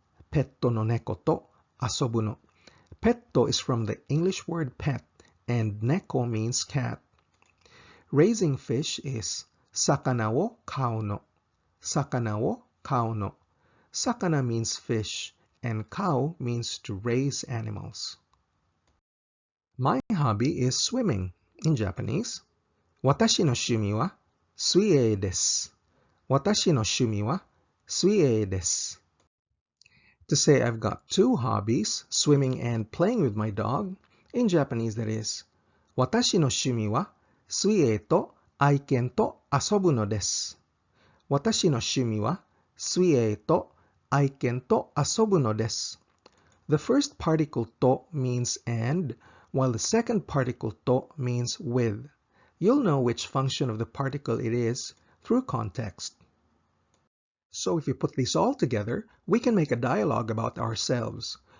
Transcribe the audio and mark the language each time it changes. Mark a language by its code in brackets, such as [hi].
[ja] Petto no neko to asobu no. [en] Petto is from the English word pet, and neko means cat. Raising fish is [ja] sakana wo kao no. Sakana wo kao no. [en] Sakana means fish, and kao means to raise animals. My hobby is swimming. In Japanese, [ja] 私の趣味は水泳です。私の趣味は水泳です。 [en] To say I've got two hobbies, swimming and playing with my dog, in Japanese that is, [ja] 私の趣味は水泳と愛犬と遊ぶのです。私の趣味は水泳と愛犬と遊ぶのです。 [en] The first particle と means and, while the second particle と means with. You'll know which function of the particle it is through context. So if you put these all together, we can make a dialogue about ourselves.